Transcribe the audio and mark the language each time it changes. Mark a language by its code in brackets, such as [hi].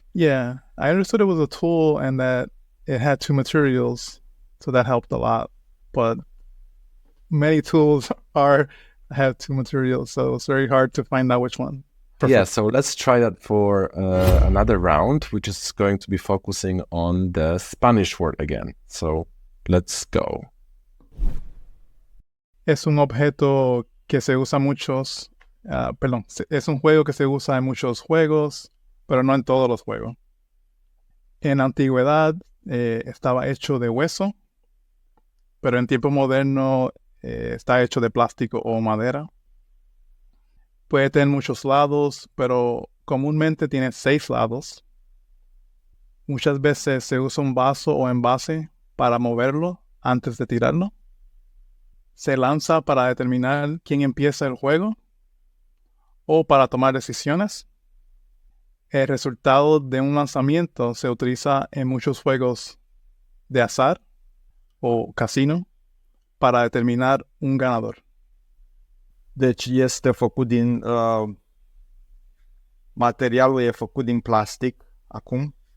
[en] Yeah, I understood it was a tool and that it had two materials, so that helped a lot. But many tools have two materials, so it's very hard to find out which one. Yeah, so let's try that for another round, which is going to be focusing on the Spanish word again. So let's go. [es] Es un objeto que se usa muchos, es un juego que se usa en muchos juegos, pero no en todos los juegos. En la antigüedad estaba hecho de hueso, pero en tiempo moderno está hecho de plástico o madera. Puede tener muchos lados, pero comúnmente tiene 6 lados. Muchas veces se usa un vaso o envase para moverlo antes de tirarlo. Se lanza para determinar quién empieza el juego o para tomar decisiones. El resultado de un lanzamiento se utiliza en muchos juegos de azar o casino para determinar un ganador. [ro] Deci este făcut din... materialul e făcut din plastic acum?